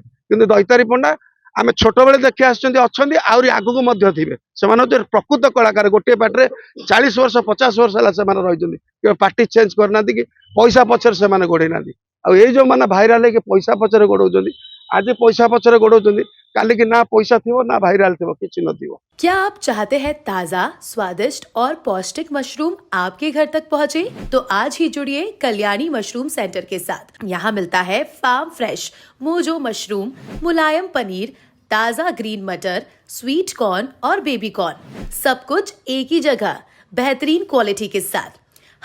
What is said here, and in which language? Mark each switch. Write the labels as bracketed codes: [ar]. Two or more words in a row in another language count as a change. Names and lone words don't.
[or] କିନ୍ତୁ ଦୈତାରୀ ପଣ୍ଡା ଆମେ ଛୋଟବେଳେ ଦେଖି ଆସିଛନ୍ତି, ଅଛନ୍ତି, ଆହୁରି ଆଗକୁ ମଧ୍ୟ ଥିବେ। ସେମାନେ ହচ্ছে ପ୍ରକୃତ କଳାକାର। ଗୋଟିଏ ପାଟିରେ 40 ବର୍ଷ 50 ବର୍ଷ ହେଲା ସେମାନେ ରହିଛନ୍ତି। କେବେ [en] party change [or] କରିନାହାନ୍ତି କି ପଇସା ପଛରେ ସେମାନେ ଗୋଡେଇ ନାହାନ୍ତି। ଆଉ ଏଇ ଯୋଉମାନେ ଭାଇରାଲ ହେଇକି ପଇସା ପଛରେ ଗୋଡଉଛନ୍ତି, ଆଜି ପଇସା ପଛରେ ଗୋଡଉଛନ୍ତି, କାଲିକି ନା ପଇସା ଥିବ ନା भाइराल ଥିବ, କିଛି ନଥିବ। [hi] क्या आप चाहते हैं ताज़ा, स्वादिष्ट और पौष्टिक मशरूम आपके घर तक पहुंचे? तो आज ही जुड़िए कल्याणी मशरूम सेंटर के साथ। यहाँ मिलता है [en] farm fresh [hi] मोजो मशरूम, मुलायम पनीर, ताज़ा ग्रीन मटर, [en] sweet corn [hi] और [en] baby corn, [hi] सब कुछ एक ही जगह, बेहतरीन क्वालिटी के साथ।